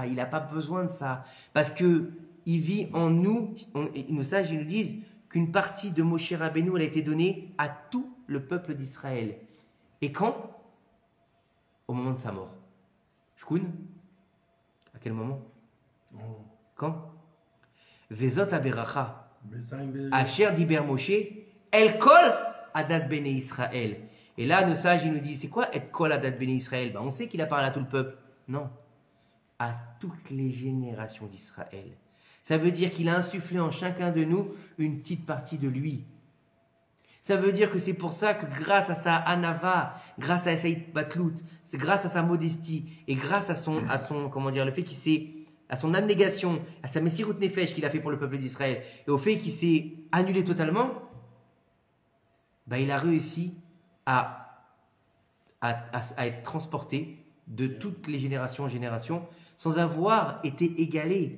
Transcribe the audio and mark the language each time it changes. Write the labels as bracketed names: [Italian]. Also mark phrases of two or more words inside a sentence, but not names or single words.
[French] Il n'a pas besoin de ça. Parce qu'il vit en nous. Nos sages nous disent qu'une partie de Moshe Rabbeinu elle a été donnée à tout le peuple d'Israël. Et quand? Au moment de sa mort. Shkoun? À quel moment? Oh. Quand? [Hebrew] וזאת הברכה. Besaim אשר דיבר משה אל כל עדת בני ישראל. [French] Et là, nos sages, ils nous disent, c'est quoi [Hebrew] אל כל עדת בני ישראל? [French] On sait qu'il a parlé à tout le peuple. Non. À toutes les générations d'Israël. Ça veut dire qu'il a insufflé en chacun de nous une petite partie de lui. Ça veut dire que c'est pour ça que grâce à sa anava, grâce à sa batlout, c'est grâce à sa modestie et grâce à son comment dire, le fait qu'il s'est, à son abnégation, à sa [Hebrew] מסירות נפש [French] qu'il a fait pour le peuple d'Israël et au fait qu'il s'est annulé totalement, bah, il a réussi à être transporté de toutes les générations en génération sans avoir été égalé.